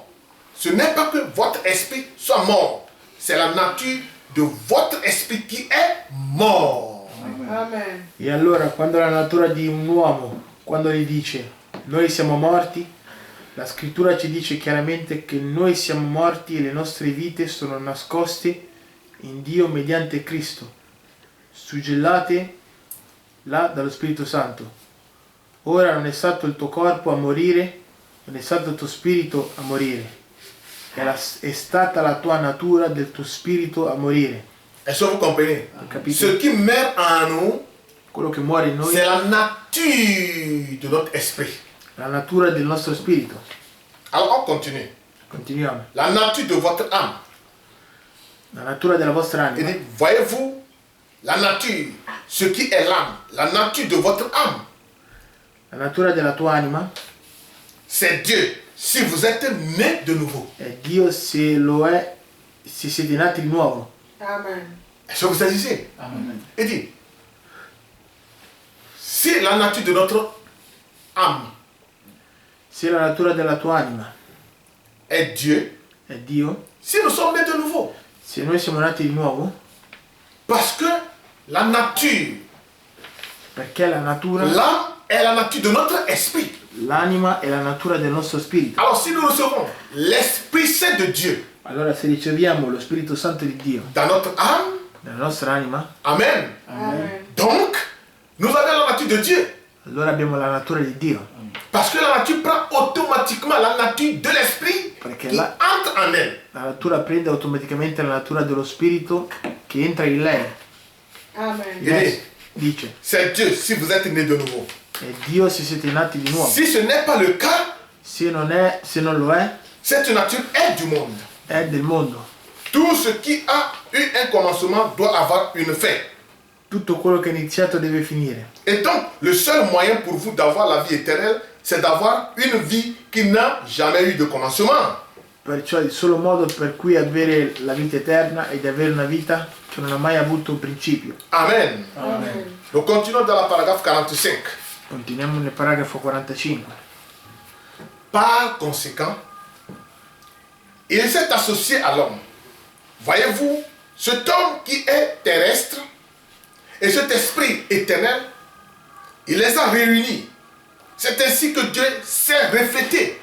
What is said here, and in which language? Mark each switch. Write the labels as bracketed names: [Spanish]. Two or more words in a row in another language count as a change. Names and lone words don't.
[French] Ce n'est pas que votre esprit soit mort. C'est la nature de votre esprit qui est mort. Amen. [Italian] E allora, quando la natura di un uomo, quando gli dice noi siamo morti, la scrittura ci dice chiaramente che noi siamo morti e le nostre vite sono nascoste in Dio mediante Cristo, suggellate là dallo Spirito Santo. Ora non è stato il tuo corpo a morire, non è stato il tuo spirito a morire. È stata la tua natura del tuo spirito a morire. [French] Est-ce que vous comprenez? [Italian] Capito? [French] Ce qui meurt en nous, [Italian] Quello che muore in noi [French] c'est [Italian] è [French] la nature de notre esprit. [Italian] la natura del nostro spirito. [French] Alors on continue. [Italian] Continuiamo. [French] La nature de votre âme. [Italian] La natura della vostra [French] Il [Italian] anima. [French] dit, voyez-vous, la nature, ce qui est l'âme, la nature de votre âme, [Italian] La natura della tua anima [French] c'est Dieu. Si vous êtes né de nouveau. [Italian] è Dio se lo è, se siete nati di nuovo. Amen. [French] Est-ce que vous êtes ici? Amen. Il dit, si la nature de notre âme [Italian] Se la natura della tua anima [French] est Dieu, [Italian] è Dio, [French] si nous sommes nés de nouveau, [Italian] se noi siamo nati di nuovo, [French] parce que la nature, [Italian] perché la natura, [French] l'âme est la nature de notre esprit. [Italian] l'anima è la natura del nostro spirito. [French] Alors si nous recevons l'Esprit Saint de Dieu [Italian] Allora se riceviamo lo Spirito Santo di Dio [French] dans notre âme, [Italian] nella nostra anima, Amen. Amen. [French] Donc, nous avons la nature de Dieu. [Italian] allora abbiamo la natura di Dio. [French] Parce que la nature prend automatiquement la nature de l'esprit [Italian] Perché [French] qui la- entre en elle. [Italian] La natura prende automaticamente la natura dello spirito che entra in lei. Amen. Yes. Dice, [French] C'est Dieu si vous êtes né de nouveau. [Italian] è Dio se siete nati di nuovo. [French] Si ce n'est pas le cas, [Italian] Se non lo è, [French] cette nature est du monde. [Italian] è del mondo. [French] Tout ce qui a eu un commencement doit avoir une fin. [Italian] Tutto quello che è iniziato deve finire. [French] Et donc, le seul moyen pour vous d'avoir la vie éternelle, c'est d'avoir une vie qui n'a jamais eu de commencement. [Italian] Perciò il solo modo per cui avere la vita eterna è di avere una vita che non ha mai avuto un principio. [French] Amen. [Italian] Amen. [French] Nous continuons dans la paragraphe 45. [Italian] Continuiamo nel paragrafo 45. [French] Par conséquent, il s'est associé à l'homme. Voyez-vous, cet homme qui est terrestre et cet esprit éternel, il les a réunis. C'est ainsi que Dieu s'est reflété.